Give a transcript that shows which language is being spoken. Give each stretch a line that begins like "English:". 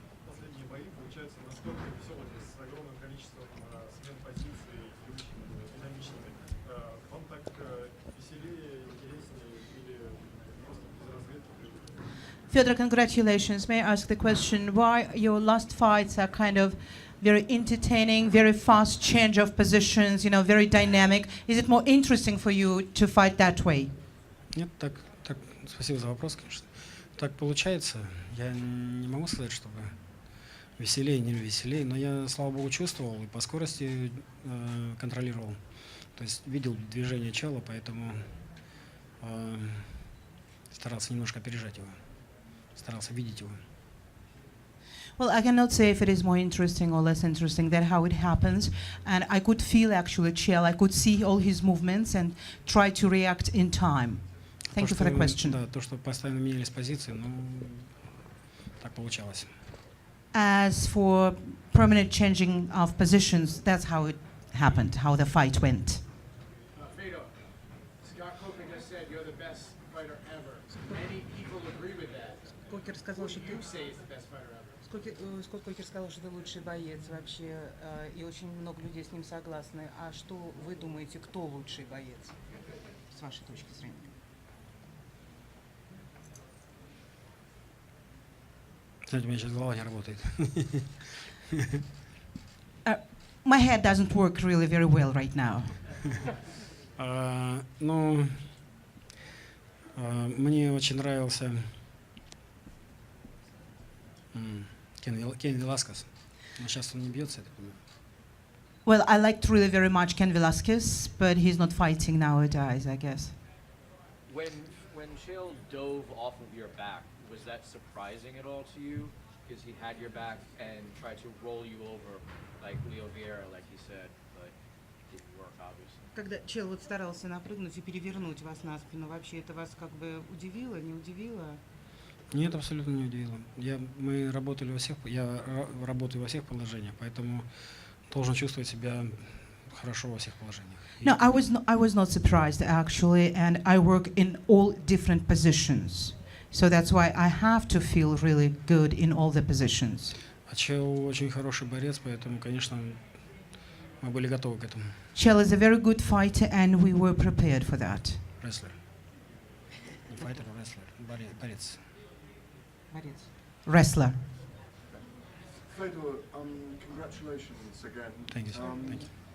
Russian: Последние бои получаются настолько веселыми, с огромным количеством смен позиций, очень динамичными. Вам так веселее, интереснее или просто без разведки?
English: Fedor, congratulations. May I ask the question why your last fights are kind of very entertaining, very fast change of positions, you know, very dynamic? Is it more interesting for you to fight that way?
Russian: Нет, так, спасибо за вопрос, конечно. Так получается. Я не могу сказать, чтобы веселее, не веселее, но я, слава богу, чувствовал и по скорости контролировал. То есть видел движение чела, поэтому старался немножко опережать его, старался видеть его.
English: Well, I cannot say if it is more interesting or less interesting than how it happens. And I could feel actually Chel. I could see all his movements and try to react in time. Thank you for the question.
Russian: Да, то, что постоянно менялись позиции, ну, так получалось.
English: As for permanent changing of positions, that's how it happened, how the fight went. Fedor, Scott Coker just said you're the best fighter ever. Many people agree with that.
Russian: Кокер сказал,
English: What
Russian: что
English: do you say is the best fighter ever?
Russian: Скотт Кокер сказал, что ты лучший боец вообще, и очень много людей с ним согласны. А что вы думаете, кто лучший боец, с вашей точки зрения? Знаете, у меня сейчас голова не работает.
English: My head doesn't work really very well right now.
Russian: Ну, мне очень нравился Кен Веласкес. Но сейчас он не бьется, я так понимаю.
English: Well, I liked really very much Ken Velasquez, but he's not fighting nowadays, I guess. When Chel dove off of your back, was that surprising at all to you? Because he had your back and tried to roll you over like Leo Vieira, like he said, but it didn't work, obviously.
Russian: Когда Чел вот старался напрыгнуть и перевернуть вас на спину, вообще это вас как бы удивило, не удивило? Нет, абсолютно не удивило. Мы работали я работаю во всех положениях, поэтому должен чувствовать себя хорошо во всех положениях.
English: No, I was not surprised actually, and I work in all different positions. So that's why I have to feel really good in all the positions.
Russian: А Чел очень хороший борец, поэтому, конечно, мы были готовы к этому.
English: Chel is a very good fighter, and we were prepared for that.
Russian: Рестлер. Не файтер, а рестлер. Борец. Борец.
English: Wrestler. Fedor, congratulations again. Thank you, sir. Thank you.